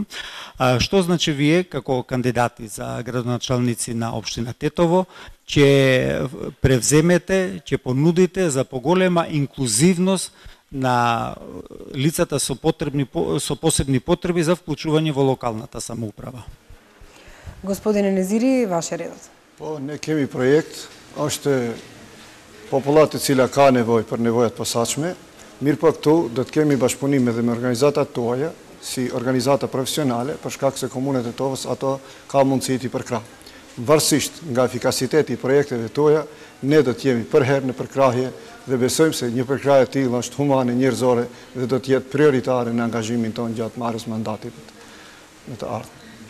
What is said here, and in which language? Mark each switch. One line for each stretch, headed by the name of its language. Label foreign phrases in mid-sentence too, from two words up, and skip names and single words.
Macedonian: Што значи вие како кандидати за градоначалници на општина Тетово ќе превземете, ќе понудите за поголема инклузивност на лицата со посебни потреби за вклучување во локалната самоуправа? Господине Незири, ваше редот.
Albanian: Po, ne kemi projekt, është popullat e cila ka nevojë për nevojat posaçme, mirë po këtu do të kemi bashkëpunim edhe me organizatat tuaja, si organizata profesionale, për shkak se komunet e Tetovës ato ka mundësi ti përkrah. Varësisht nga efikasiteti i projekteve tuaja, ne do të jemi përherë në përkrahje dhe besojmë se një përkrahje e tillë është humane, njerëzore dhe do të jetë prioritare në angazhimin tonë gjatë marrjes mandatit në të ardhmen.